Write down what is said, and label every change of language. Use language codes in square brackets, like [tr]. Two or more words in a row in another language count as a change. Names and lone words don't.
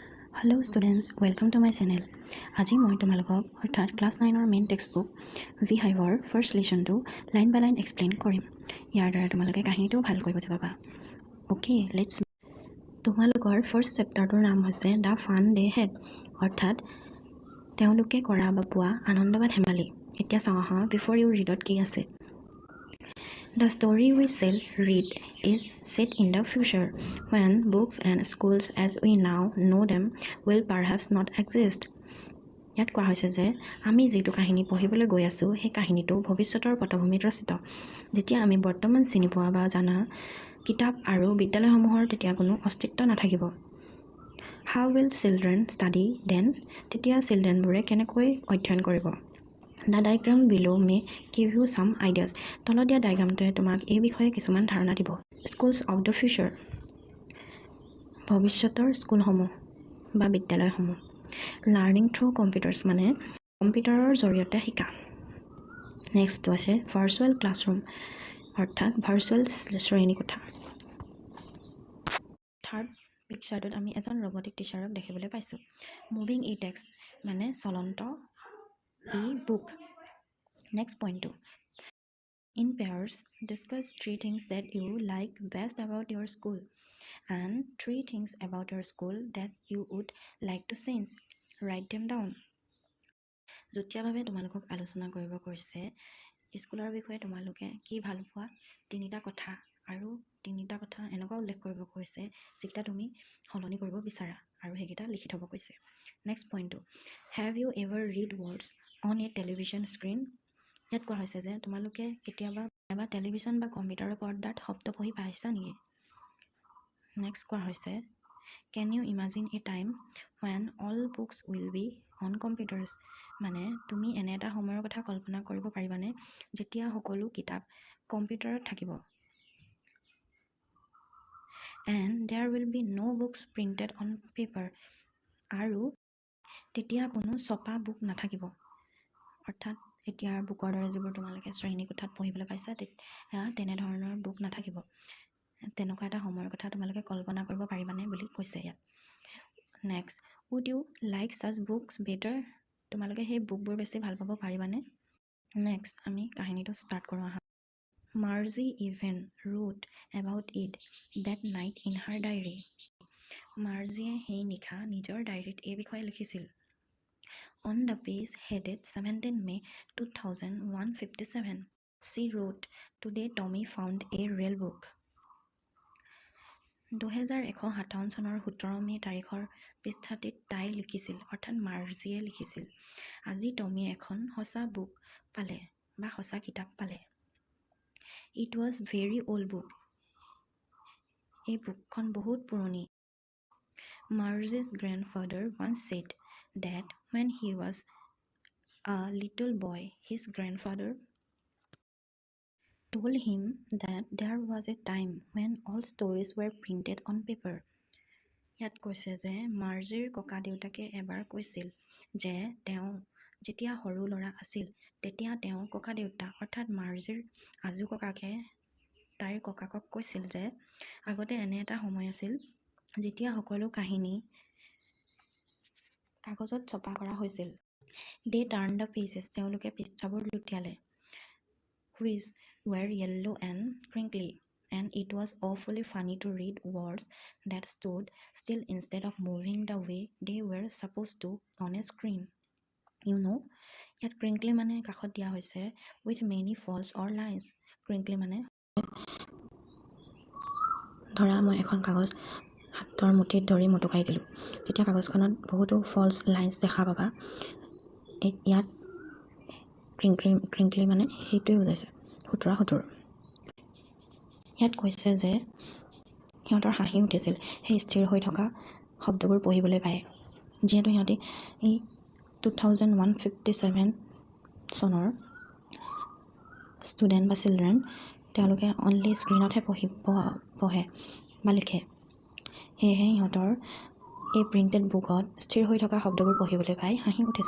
[en] Hello students, welcome to my channel. [as] আজি মই তোমালোকক অৰ্থাৎ ক্লাছ 9ৰ [en] main textbook [as] বিহাইভৰ ফাৰ্ষ্ট লেসনটো [en] line by line explain [as] কৰিম। ইয়াৰ দ্বাৰা তোমালোকে কাহিনীটো ভালকৈ বুজি পাবা। [en] okay, let's [as] তোমালোকৰ ফাৰ্ষ্ট চেপ্টাৰটোৰ নাম হৈছে দ্য ফান ডে হেড অৰ্থাৎ তেওঁলোকে কৰা বা পোৱা আনন্দ বা ধেমালি। এতিয়া চাওঁ আহা বিফৰ ইউ ৰিডত কি আছে। [en] The story we shall read is set in the future, when books and schools as we now know them will perhaps not exist. [as] ইয়াত কোৱা হৈছে যে আমি যিটো কাহিনী পঢ়িবলৈ গৈ আছোঁ সেই কাহিনীটো ভৱিষ্যতৰ পটভূমিত ৰচিত। যেতিয়া আমি বৰ্তমান চিনি পোৱা বা জানা কিতাপ আৰু বিদ্যালয়সমূহৰ তেতিয়া কোনো অস্তিত্ব নাথাকিব। [en] How will children study then? [as] তেতিয়া চিলড্ৰেনবোৰে কেনেকৈ অধ্যয়ন কৰিব। [en] The diagram below may give you some ideas. [as] তলত দিয়া ডায়াগ্ৰামটোৱে তোমাক এই বিষয়ে কিছুমান ধাৰণা দিব। [en] Schools of the future, [as] ভৱিষ্যতৰ স্কুলসমূহ বা বিদ্যালয়সমূহ। [en] Learning through computers [as] মানে কম্পিউটাৰৰ জৰিয়তে শিকা। নেক্সটটো আছে [en] virtual classroom [as] অৰ্থাৎ ভাৰ্চুৱেল শ্ৰেণীকোঠা। থাৰ্ড পিকচাৰটোত আমি এজন ৰবটিক টিচাৰক দেখিবলৈ পাইছোঁ। [en] moving e-text [as] মানে চলন্ত [en] e-book. [as] Next point 2. In pairs, discuss 3 things that you like best about your school and 3 things about your school that you would like to change. Write them down. যুটীয়াভাৱে তোমালোকক আলোচনা কৰিব কৈছে স্কুলৰ বিষয়ে তোমালোকে কি ভাল পোৱা তিনিটা কথা আৰু তিনিটা কথা এনেকুৱা উল্লেখ কৰিব কৈছে যিটা তুমি সলনি কৰিব বিচাৰা আৰু হেকিটা লিখি থব কৈছে। [en] Next point 2. Have you ever read words on a television screen? [as] ইয়াত কোৱা হৈছে যে তোমালোকে কেতিয়াবা টেলিভিছন বা কম্পিউটাৰৰ পৰ্দাত শব্দ পঢ়ি পাইছা নেকি। নেক্সট কোৱা হৈছে [en] Can you imagine a time when all books will be on computers? [as] মানে তুমি এনে এটা সময়ৰ কথা কল্পনা কৰিব পাৰিবানে যেতিয়া সকলো কিতাপ কম্পিউটাৰত থাকিব। [en] And there will be no books printed on paper. [as] আৰু তেতিয়া কোনো ছপা বুক নাথাকিব। অৰ্থাৎ এতিয়া বুকৰ দৰে যিবোৰ তোমালোকে শ্ৰেণীকোঠাত পঢ়িবলৈ পাইছা তেনেধৰণৰ বুক নাথাকিব। তেনেকুৱা এটা সময়ৰ কথা তোমালোকে কল্পনা কৰিব পাৰিবানে বুলি কৈছে ইয়াত। নেক্সট, [en] would you like such books better? [as] তোমালোকে সেই বুকবোৰ বেছি ভাল পাব পাৰিবানে। নেক্সট আমি কাহিনীটো ষ্টাৰ্ট কৰোঁ আহা। [en] Margie even wrote about it that night in her diary. [as] মাৰ্জিয়ে সেই নিশা নিজৰ ডায়েৰীত এই বিষয়ে লিখিছিল। [en] On the page headed 17 May 2157, she wrote, Today Tommy found a real book. [as] 2157 চনৰ 17 মে তাৰিখৰ পৃষ্ঠাটিত তাই লিখিছিল অৰ্থাৎ মাৰ্জিয়ে লিখিছিল আজি টমি এখন সঁচা বুক পালে বা সঁচা কিতাপ পালে। [en] It was very old book. [as] এই বুকখন বহুত পুৰণি। [en] Margie's grandfather once said that when he was a little boy, his grandfather told him that there was a time when all stories were printed on paper. [as] ইয়াত কৈছে যে মাৰ্জিৰ ককা দেউতাকে এবাৰ কৈছিল যে তেওঁ যেতিয়া সৰু ল'ৰা আছিল তেতিয়া তেওঁ ককা দেউতা অৰ্থাৎ মাৰ্জিৰ আজু ককাকে তাইৰ ককাকক কৈছিল যে আগতে এনে এটা সময় আছিল যেতিয়া সকলো কাহিনী কাগজত ছপা কৰা হৈছিল। [en] They turned the pages, [as] তেওঁলোকে পৃষ্ঠাবোৰ লুটিয়ালে, [en] which were yellow and crinkly, and it was awfully funny to read words that stood still instead of moving the way they were supposed to on a screen. You know, [as] ইয়াত crinkly মানে কাষত দিয়া হৈছে [en] with many faults or lines. [as] crinkly মানে ধৰা মই এখন কাগজ হাতৰ মুঠিত ধৰি মুটুকাই দিলোঁ তেতিয়া কাগজখনত বহুতো [en] folds lines [as] দেখা পাবা। ইয়াত ক্ৰিংকলি মানে সেইটোৱে বুজাইছে সুতুৰা। ইয়াত কৈছে যে সিহঁতৰ হাঁহি উঠিছিল সেই স্থিৰ হৈ থকা শব্দবোৰ পঢ়িবলৈ পায় যিহেতু সিহঁতি এই 2157 চনৰ ষ্টুডেণ্ট বা চিলড্ৰেন তেওঁলোকে অনলি স্ক্ৰীণতহে পঢ়ে বা লিখে সেয়েহে সিহঁতৰ এই প্ৰিণ্টেড বুকত স্থিৰ হৈ থকা শব্দবোৰ পঢ়িবলৈ পাই হাঁহি উঠিছিল।